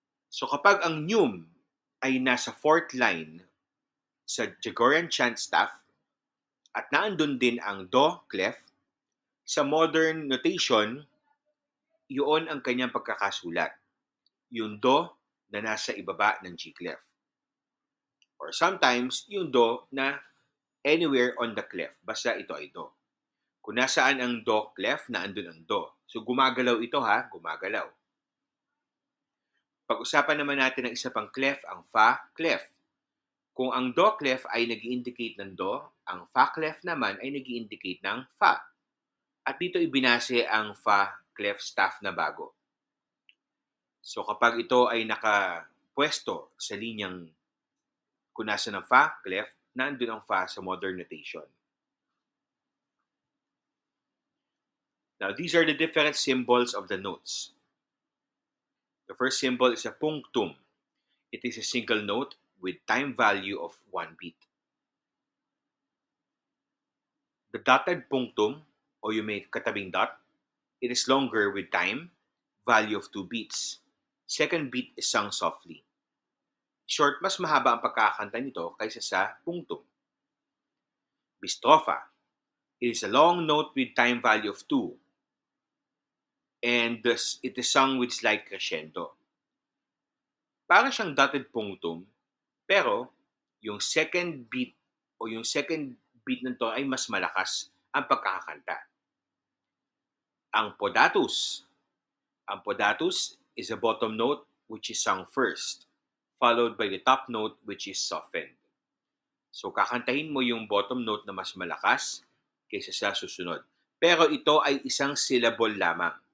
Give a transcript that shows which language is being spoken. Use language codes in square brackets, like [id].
[tl] So kapag ang neume ay nasa [en] fourth line [tl] sa Gregorian chant staff at naandun din ang Do clef, sa [en] modern notation, [tl] yun ang kanyang pagkakasulat. Yung Do na nasa ibaba ng G clef. [en] Or sometimes, [tl] yung [en] Do na anywhere on the clef. [tl] Basta ito ay Do. Kung nasaan ang Do clef, naandun ang Do. So gumagalaw ito ha, gumagalaw. Pag-usapan naman natin ang isa pang clef, ang Fa clef. Kung ang Do clef ay nag-indicate ng Do, ang Fa clef naman ay nag-indicate ng Fa. At dito ibinase ang Fa clef staff na bago. So kapag ito ay nakapwesto sa linyang kung nasa ng Fa clef, nandun ang Fa sa [en] modern notation. Now, these are the different symbols of the notes. The first symbol is a punctum. It is a single note with time value of 1 beat. The dotted punctum, [tl] o yung may katabing [en] dot, it is longer with time value of 2 beats. Second beat is sung softly. Short, [tl] mas mahaba ang pagkakanta nito kaysa sa punctum. Bistrofa. [en] It is a long note with time value of 2, and it is sung with slight crescendo. [tl] Para siyang dotted punctum, pero yung [en] second beat [tl] o yung second beat nito ay mas malakas ang pagkakakanta. Ang podatus. Ang [en] podatus is a bottom note which is sung first, followed by the top note which is softened. [tl] So kakantahin mo yung [en] bottom note [tl] na mas malakas kaysa sa susunod. Pero ito ay isang syllable lamang.